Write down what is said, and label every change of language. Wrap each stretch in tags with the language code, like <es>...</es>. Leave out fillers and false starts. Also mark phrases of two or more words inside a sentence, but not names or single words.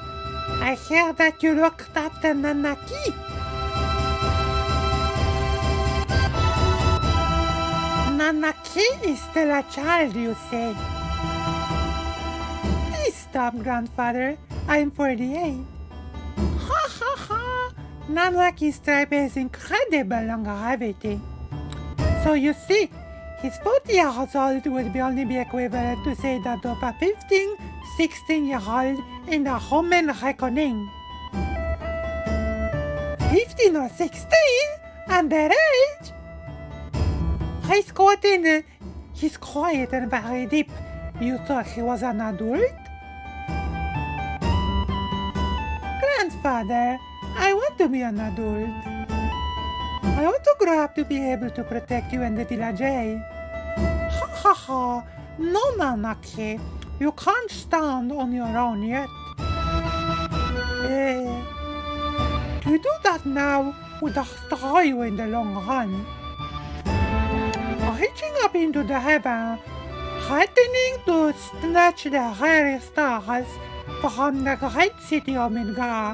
<en>I hear that you looked after Nanaki. Nanaki is still a child, you say? Please stop, grandfather. I'm 48. Ha ha ha! Nanaki's tribe has incredible longevity. So you see, his 40 years old would only be equivalent to say that of a 15, 16-year-old in the human reckoning. 15 or 16? Underage? He's quiet and very deep. You thought he was an adult? Grandfather, I want to be an adult. I want to grow up to be able to protect you and the village. Ha ha ha! No, Nanaki. You can't stand on your own yet. To do that now would destroy you in the long run. Reaching up into the heaven, threatening to snatch the rare stars from the great city of Midgar.</en>